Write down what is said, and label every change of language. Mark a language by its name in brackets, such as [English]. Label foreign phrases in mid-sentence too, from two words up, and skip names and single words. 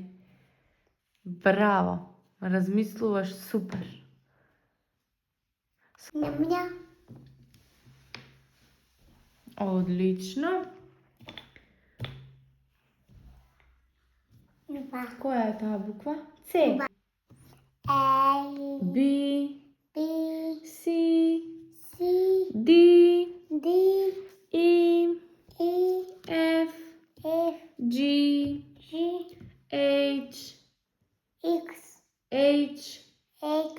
[Macedonian] Браво! Размислуваш супер. Немја. Одлично. Која е таа буква? С. Ел. [English] B. B. B, C, C, D, D, E, E, F, F, G, G, H, X, H, H,